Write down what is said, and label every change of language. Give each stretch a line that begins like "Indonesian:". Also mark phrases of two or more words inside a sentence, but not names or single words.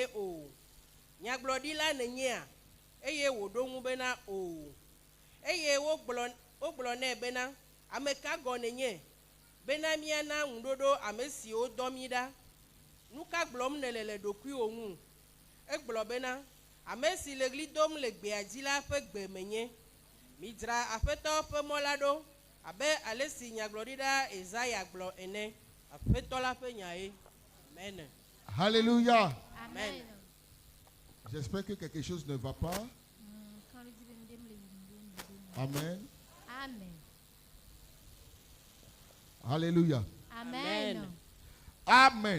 Ewe: o nyaglodila nenya eye wo dongu bena o eye wo gblo ne bena ameka gonenye bena miana ndodo amesi o domida nuka glom nelele dokui ongu egblo bena amesi legli dom le gbe adila fe gbe menye midra afeto fe molado abe alesi nyaglodida Isaiah glo ene afeto la fe nyae.
French: Amen. Alléluia. Amen. J'espère que quelque chose ne va pas. Amen. Amen. Alléluia. Amen. Amen.